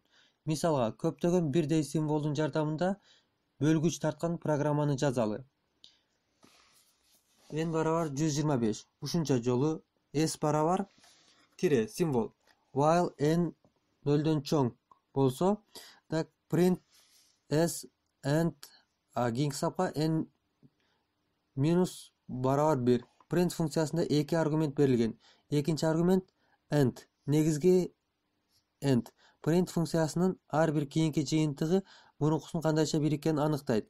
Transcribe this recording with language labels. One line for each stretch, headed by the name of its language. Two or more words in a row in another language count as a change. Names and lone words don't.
Kyrgyz: Мисалга, көптөгөн бирдей символдун жардамында бөлгүч тарткан программаны жазалы. N барабар 125. Ушунча жолу S барабар тире символ. While N нөлдөн чоң болсо, так
English: print S and
Kyrgyz: кийинки сапка N минус барабар 1. Print функциясында эки аргумент берилген. Экинчи аргумент end, негизги end. Print функциясынын ар бир кийинки жыйынтыгы мурункусунун кандайча бириккенин аныктайт.